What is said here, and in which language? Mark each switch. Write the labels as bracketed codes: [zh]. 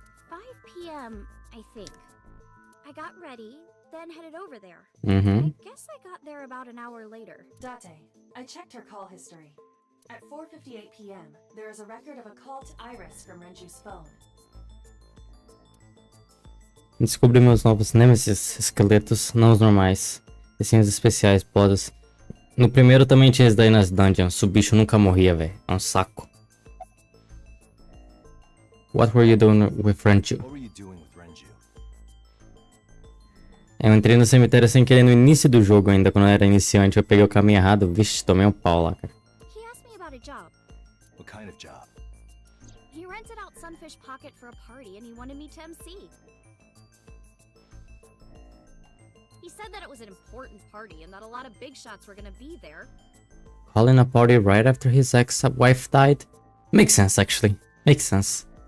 [en] 5 p.m., I think. I got ready, then headed over there. Mm-hmm. I guess I got there about an hour later. Date, I checked her call history. At 4:58 p.m., there is a record of a call to Iris from Renju's phone. [pt] Descobri meus novos nemesis, esqueletos, não os normais. E sim os especiais, podas. No primeiro também tinha isso daí nas dungeons. O bicho nunca morria, velho. É um saco. [en] What were you doing with Renju? What were you doing with Renju? [pt] Eu entrei no cemitério sem querer no início do jogo ainda, quando eu era iniciante. Eu peguei o caminho errado. Vixe, tomei um pau lá, cara. [en] He asked me about a job. What kind of job? He rented out Sunfish Pocket for a party and he wanted me to MC. He said that it was an important party and that a lot of big shots were gonna be there. Calling a party right after his ex-wife died? Makes sense, actually. Makes sense.